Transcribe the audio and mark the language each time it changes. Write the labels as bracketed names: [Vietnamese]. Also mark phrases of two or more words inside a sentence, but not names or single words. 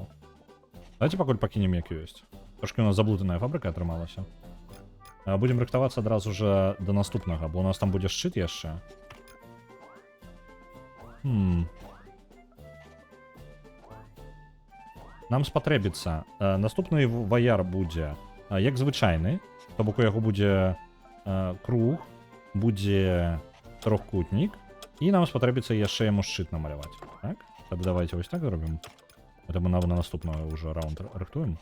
[Belarusian] Давайте пакуль пакінем як ёсць. Трошкі у нас заблытаная фабрыка атрымалася. Будзем рыхтавацца адразу же да наступнага, бо у нас там будзе шчыт яшчэ. Нам спатрэбіцца. Наступны ваяр будзе як звичайний. Тобто у яго будзе круг, будзе трохкутнік, і нам спатрэбіцца яшчэ яму шчыт намаляваць. Так? Тады давайте вось так зробім. [Russian] Это мы [Belarusian] на наступны ўжо раунд рыхтуем.